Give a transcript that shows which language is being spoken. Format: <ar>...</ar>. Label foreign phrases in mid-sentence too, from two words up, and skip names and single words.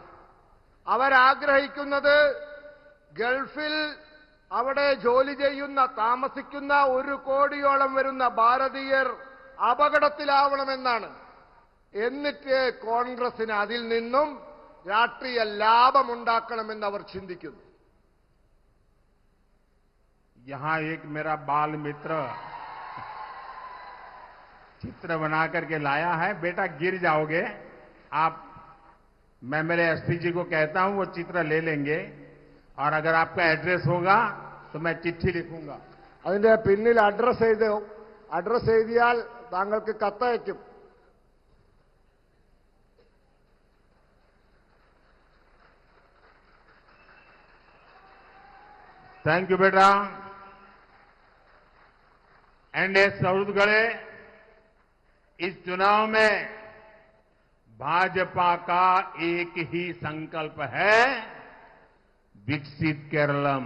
<ml>അവരാഗ്രഹിക്കുന്നത് ഗൾഫിൽ അവിടെ ജോലി ചെയ്യുന്ന, താമസിക്കുന്ന 1 കോടിയോളം വരുന്ന ഭാരതീയർ അപകടത്തിലാവണമെന്നാണ്. എന്നിട്ട് കോൺഗ്രസിന് അതിൽ നിന്നും രാഷ്ട്രീയ ലാഭമുണ്ടാക്കണമെന്ന് അവർ ചിന്തിക്കുന്നു.</ml> <hi>यहाँ एक मेरा बाल मित्र चित्र बना करके लाया है. बेटा गिर जाओगे आप. मैं मेरे एसपी जी को कहता हूं, वो चित्र ले लेंगे और अगर आपका एड्रेस होगा तो मैं चिट्ठी लिखूंगा.</hi> <ml>അതിന്റെ പിന്നിൽ അഡ്രസ് എഴുതിയാൽ താങ്കൾക്ക് കത്തയക്കും.</ml> <en>thank you बेटा.</en> <hi>एनडीए सौरगढ़े इस चुनाव में भाजपा का एक ही संकल्प है, विकसित केरलम.</hi>